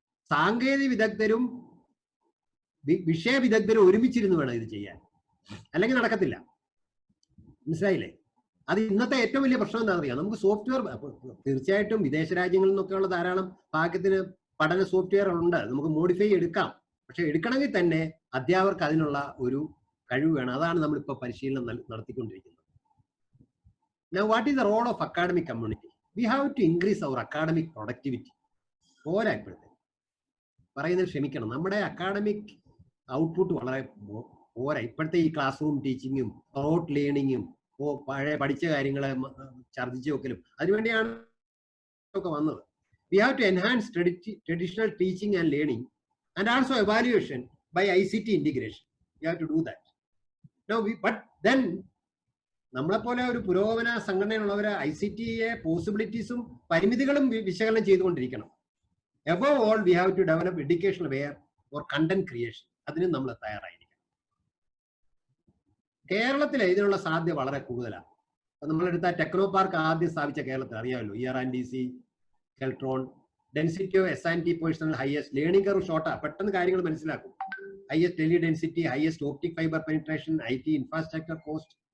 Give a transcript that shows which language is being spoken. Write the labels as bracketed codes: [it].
[ml] സാങ്കേതിക വിദഗ്ധരും വിഷയ വിദഗ്ധരും ഒരുമിച്ചിരുന്ന് വേണം ഇത് ചെയ്യാൻ, അല്ലെങ്കിൽ നടക്കത്തില്ല. മനസ്സിലായില്ലേ? അത് ഇന്നത്തെ ഏറ്റവും വലിയ പ്രശ്നം എന്താ അറിയാം? നമുക്ക് സോഫ്റ്റ്വെയർ തീർച്ചയായിട്ടും വിദേശ രാജ്യങ്ങളിൽ നിന്നൊക്കെയുള്ള ധാരാളം പാകത്തിന് പഠന സോഫ്റ്റ്വെയർ ഉണ്ട്, നമുക്ക് മോഡിഫൈ എടുക്കാം. പക്ഷെ എടുക്കണമെങ്കിൽ തന്നെ അധ്യാപകർക്ക് അതിനുള്ള ഒരു കഴിവ് വേണം. അതാണ് നമ്മളിപ്പോൾ പരിശീലനം നടത്തിക്കൊണ്ടിരിക്കുന്നത്. [en] Now, what is the role of academic community? We have to increase our academic productivity. [ml] പോരാ, ഇപ്പോഴത്തെ പറയുന്നത് ക്ഷമിക്കണം, നമ്മുടെ അക്കാഡമിക് ഔട്ട്പുട്ട് വളരെ പോരാ. ഇപ്പോഴത്തെ ഈ ക്ലാസ് റൂം ടീച്ചിങ്ങും റോട്ട് ലേണിങ്ങും പഴയ പഠിച്ച കാര്യങ്ങളെ ഛർദ്ദിച്ചു വെക്കലും അതിനുവേണ്ടിയാണ് ഒക്കെ വന്നത്. [en] We have to enhance traditional teaching and learning and also evaluation by ICT integration. We have to do that. Now, but then [ml] നമ്മളെപ്പോലെ ഒരു പുരോഗമന സംഘടനയുള്ളവര് ICT-യെ പോസിബിലിറ്റീസും പരിമിതികളും വിശകലനം ചെയ്തുകൊണ്ടിരിക്കണം. [en] Above all, we have to develop educational aware or content creation. [ml] അതിനും നമ്മൾ തയ്യാറായിരിക്കണം. കേരളത്തിലെ ഇതിനുള്ള സാധ്യത വളരെ കൂടുതലാണ്. നമ്മളെടുത്ത ടെക്നോ പാർക്ക് ആദ്യം സ്ഥാപിച്ച കേരളത്തിൽ അറിയാമല്ലോ, ER&DC, Keltron, [en] density of S&T personnel highest, learning curve ഷോർട്ടാ, [ml] പെട്ടെന്ന് കാര്യങ്ങൾ മനസ്സിലാക്കും. [en] Highest tele density, highest optic fibre penetration, IT infrastructure cost.